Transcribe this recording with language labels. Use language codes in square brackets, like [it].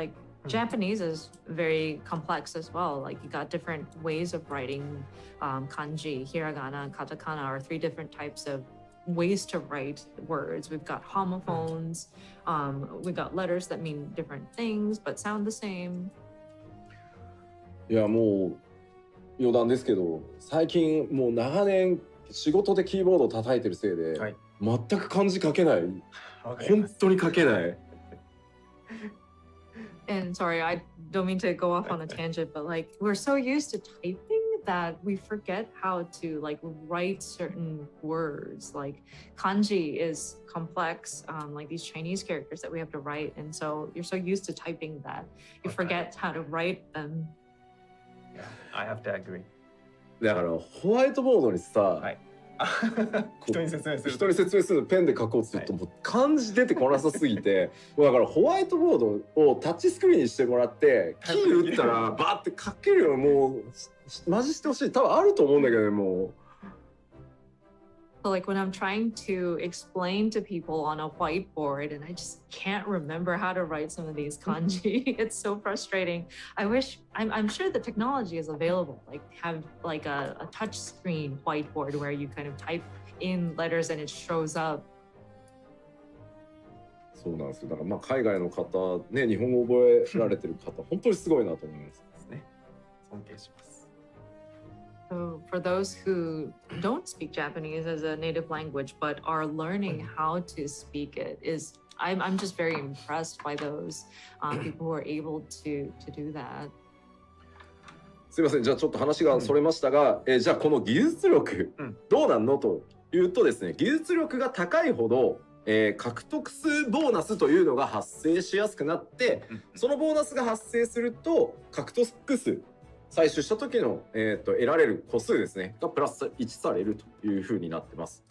[en] Like Japanese is very complex as well. Like you got different ways of writing kanji, hiragana, and katakana are 3 different types of ways to write words. We've got homophones, we've got letters that mean different things but sound the same. [ja] いやもう余談ですけど最近もう長年仕事でキーボードを叩いてるせいで、はい、全く漢字書けない。本当に書けない。 [en] And sorry, I don't mean to go off on a tangent, but like we're so used to typing that we forget how to like write certain words. Like kanji is complex, like these Chinese characters that we have to write, and so you're so used to typing that you forget how to write them. I have to agree. [ja] だからホワイトボードにさ、はい。人に説明する。人に説明するのペンで書こうとすると、もう漢字出てこなさすぎてもうだからホワイトボードをタッチスクリーンにしてもらってキー打ったらバーって書けるようにもうマジしてほしい。多分あると思うんだけどね、もう。 [en] So like when I'm trying to explain to people on a whiteboard and I just can't remember how to write some of these kanji, it's so frustrating. I'm sure the technology is available, like have like a touch screen whiteboard where you kind of type in letters and it shows up. [ja] そうなんですよ。だからまあ海外の方ね、日本語覚えられてる方本当にすごいなと思います。ですね。尊敬します。 [en] So for those who don't speak Japanese as a native language but are learning how to speak it, I'm just very impressed by those people who are able to do that. [ja] すいません、じゃあちょっと話がそれましたが、じゃあこの技術力、どうなんのというとですね、技術力が高いほど、獲得数ボーナスというのが発生しやすくなって、そのボーナスが発生すると獲得数採取した時の、得られる個数ですねがプラス1されるというふうになってます。